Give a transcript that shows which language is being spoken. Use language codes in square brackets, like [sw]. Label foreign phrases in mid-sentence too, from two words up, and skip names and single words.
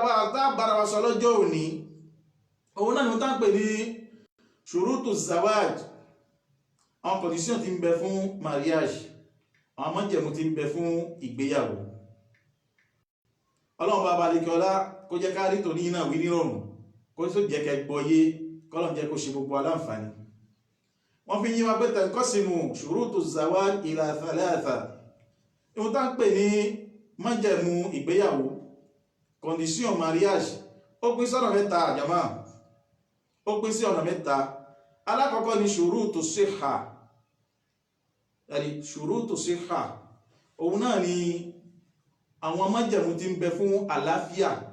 [yo] bára wa sọ lọ́jọ́ òní òun náà ni wọ́n tá ń pè ní [ar] شروط الزواج [yo] àwọn condition tí ń bẹ fún mariage àwọn májẹ̀mú tí ń bẹ fún ìgbéyàwó ọlọ́run bá balẹ̀ kí ọlá kó jẹ́ ká rí tòní náà wí nírọ̀rùn kó tó jẹ́ kẹ́ gbọ́yé kọ́lọ̀ jẹ́ kó ṣe gbogbo aláǹfààní wọ́n fi yí wa pé [ar] تنقسم شروط الزواج إلى ثلاثة [yo] ìwọ̀n tá ń pè ní májẹ̀mú ìgbéyàwó [fr] condition mariage [yo] ó pín sọ́nà mẹ́ta àjàmá ó pín sí ọ̀nà mẹ́ta alákọ̀ọ́kọ́ ni [ar] شروط الصحة [yo] ẹ̀rí [ar] شروط الصحة [yo] òun náà ni àwọn májẹ̀mú tí ń bẹ fún àlàáfíà